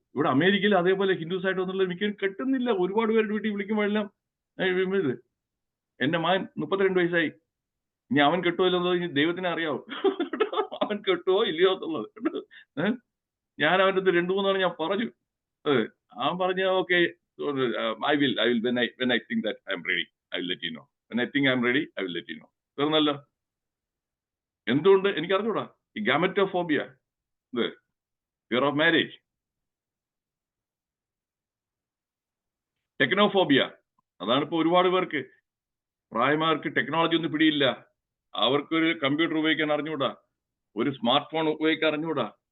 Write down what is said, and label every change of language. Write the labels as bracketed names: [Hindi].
[Malayalam] ഇവിടെ അമേരിക്കയിൽ അതേപോലെ ഹിന്ദുസ് ആയിട്ട് വന്നുള്ള മിക്കവരും കെട്ടുന്നില്ല. ഒരുപാട് പേരുടെ വീട്ടിൽ വിളിക്കുമ്പോഴെല്ലാം ഇത് എന്റെ മകൻ 32 വയസ്സായി, ഇനി അവൻ കെട്ടുമോ ഇല്ലെന്നത് ദൈവത്തിനെ അറിയാവൂ. അവൻ കെട്ടുവോ ഇല്ലയോ എന്നുള്ളത്. ഞാൻ അവൻ്റെ അടുത്ത് 2-3 തവണ ഞാൻ പറഞ്ഞു. അവൻ പറഞ്ഞ okay [English] I will when I think that I'm ready, I will let you know. When I think I'm ready, I will let you know. [Malayalam] തീർന്നല്ലോ. എന്തുകൊണ്ട് എനിക്ക് അറിഞ്ഞൂടാ ഈ ഗാമറ്റോഫോബിയ, ഇത് ഫിയർ ഓഫ് മാരേജ്, ടെക്നോഫോബിയ. അതാണ് ഇപ്പൊ ഒരുപാട് പേർക്ക്, പ്രായമാർക്ക് ടെക്നോളജി ഒന്നും പിടിയില്ല. അവർക്കൊരു കമ്പ്യൂട്ടർ ഉപയോഗിക്കാൻ അറിഞ്ഞൂടാ, ഒരു സ്മാർട്ട് ഫോൺ ഉപയോഗിക്കാൻ അറിഞ്ഞൂടാ.